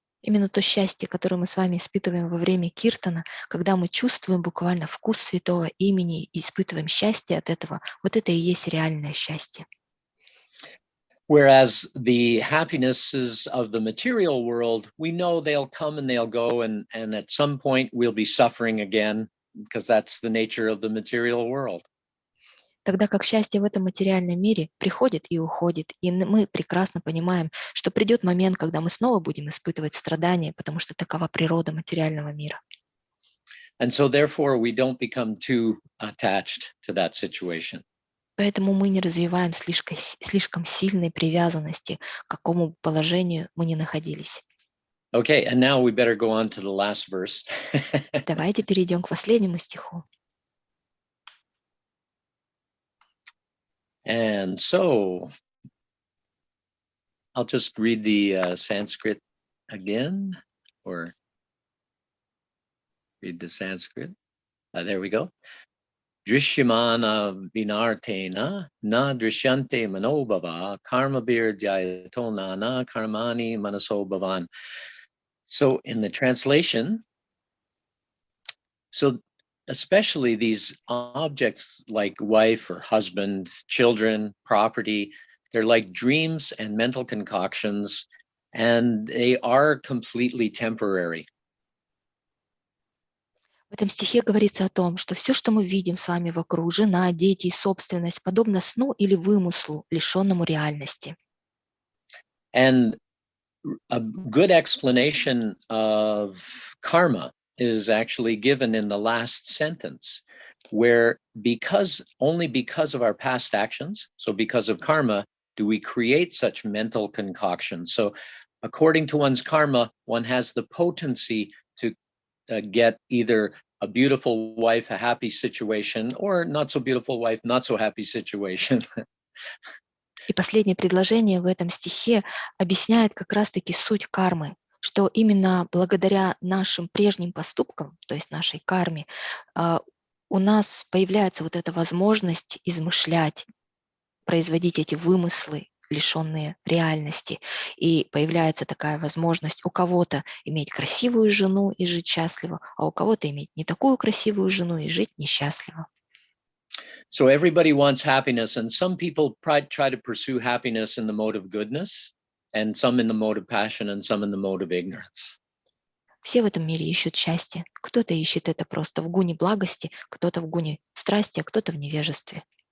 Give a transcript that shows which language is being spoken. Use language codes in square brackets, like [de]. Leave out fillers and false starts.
[ru] Именно то счастье, которое мы с вами испытываем во время киртана, когда мы чувствуем буквально вкус святого имени и испытываем счастье от этого, вот это и есть реальное счастье. [en] Whereas the happinesses of the material world, we know they'll come and they'll go, and at some point we'll be suffering again, because that's the nature of the material world. [ru] Тогда как счастье в этом материальном мире приходит и уходит, и мы прекрасно понимаем, что придет момент, когда мы снова будем испытывать страдания, потому что такова природа материального мира. [en] And so therefore we don't become too attached to that situation. [ru] Поэтому мы не развиваем слишком сильной привязанности, к какому положению мы ни находились. [en] Okay, and now we better go on to the last verse. [ru] Давайте перейдем к последнему стиху. [en] And so I'll just read the Sanskrit again, or read the Sanskrit. There we go. [sa] Drishyamana vinartena na drishyante manobhava karmabir dhyayato nana karmani manaso bhavan. [en] So in the translation, so especially these objects like wife or husband, children, property, they're like dreams and mental concoctions, and they are completely temporary. [ru] В этом стихе говорится о том, что все, что мы видим с вами вокруг, жена, дети и собственность, подобно сну или вымыслу, лишенному реальности. [en] And a good explanation of karma is actually given in the last sentence, where only because of our past actions, so because of karma, do we create such mental concoctions. So according to one's karma, one has the potency to get either a beautiful wife, a happy situation, or not so beautiful wife, not so happy situation. [ru] И последнее предложение в этом стихе объясняет как раз-таки суть кармы, что именно благодаря нашим прежним поступкам, то есть нашей карме, у нас появляется вот эта возможность измышлять, производить эти вымыслы, лишенные реальности. И появляется такая возможность у кого-то иметь красивую жену и жить счастливо, а у кого-то иметь не такую красивую жену и жить несчастливо. [en] So everybody wants happiness, and some people try to pursue happiness in the mode of goodness, and some in the mode of passion, and some in the mode of ignorance. [ru] Все в этом мире ищут счастье. Кто-то ищет это просто в гуне благости, кто-то в гуне страсти, а кто-то в невежестве.